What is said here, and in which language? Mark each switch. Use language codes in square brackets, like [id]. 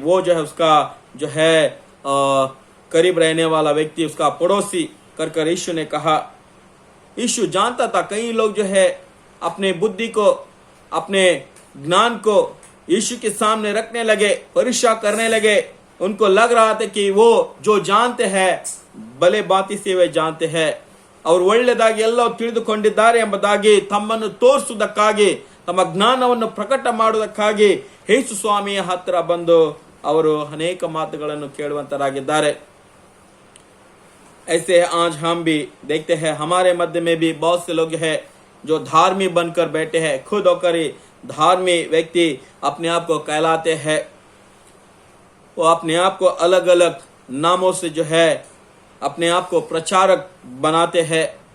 [hi] वो जो है उसका जो है करीब रहने वाला व्यक्ति, उसका पड़ोसी कर यीशु ने कहा। यीशु जानता था कई लोग जो है अपने बुद्धि को, अपने ज्ञान को यीशु के सामने रखने लगे, परीक्षा करने लगे। उनको लग रहा था कि वो जो जानते हैं [kn] भले बाती से वे जानते हैं ಅವರು ಒಳ್ಳೆಯದಾಗಿ ಎಲ್ಲವೂ ತಿಳಿದುಕೊಂಡಿದ್ದಾರೆ ಎಂಬುದಾಗಿ ತಮ್ಮನ್ನು ತೋರಿಸುವುದಕ್ಕಾಗಿ, ತಮ್ಮ ಜ್ಞಾನವನ್ನು ಪ್ರಕಟ ಮಾಡುವುದಕ್ಕಾಗಿ ಯೇಸು ಸ್ವಾಮಿಯ ಹತ್ತಿರ ಬಂದು ಅವರು ಅನೇಕ ಮಾತುಗಳನ್ನು ಕೇಳುವಂತರಾಗಿದ್ದಾರೆ। [hi] ऐसे आज हम भी देखते हैं, हमारे मध्य में भी बहुत से लोग हैं जो धार्मिक बनकर बैठे हैं, खुद होकर ही धार्मिक व्यक्ति अपने आप को कहलाते हैं। वो अपने आप को अलग अलग नामों से जो है अपने आप को प्रचारक बनाते हैं।